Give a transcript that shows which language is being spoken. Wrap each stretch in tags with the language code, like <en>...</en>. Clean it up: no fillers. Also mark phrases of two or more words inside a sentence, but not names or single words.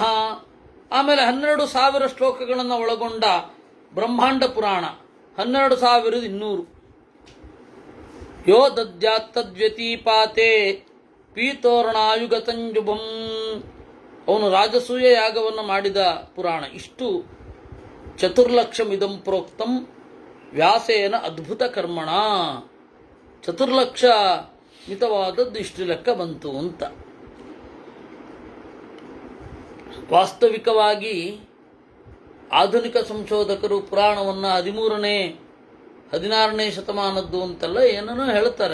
<kn>ಆಮೇಲೆ 12,000 ಶ್ಲೋಕಗಳನ್ನು ಒಳಗೊಂಡ ಬ್ರಹ್ಮಾಂಡ ಪುರಾಣ 12,200.</kn> <sa>ಯೋ ದದ್ಯಾತ್ತದ್ವ್ಯತೀಪಾತೆ ಪೀತೋರ್ಣಾಯುಗತಂಜುಭಂ.</sa> <kn>ಅವನು ರಾಜಸೂಯ ಯಾಗವನ್ನು ಮಾಡಿದ ಪುರಾಣ.</kn> <sa>ಇಷ್ಟು 4,00,000 ಇದಂ ಪ್ರೋಕ್ತಂ ವ್ಯಾಸೇನ ಅದ್ಭುತ ಕರ್ಮಣ.</sa> <kn>4,00,000 ಮಿತವಾದದ್ದು ಇಷ್ಟು ಲೆಕ್ಕ ಬಂತು ಅಂತ. ವಾಸ್ತವಿಕವಾಗಿ ಆಧುನಿಕ ಸಂಶೋಧಕರು ಪುರಾಣವನ್ನು 13ನೇ 16ನೇ ಶತಮಾನದ್ದು ಅಂತೆಲ್ಲ ಏನನ್ನೋ ಹೇಳ್ತಾರೆ.</kn>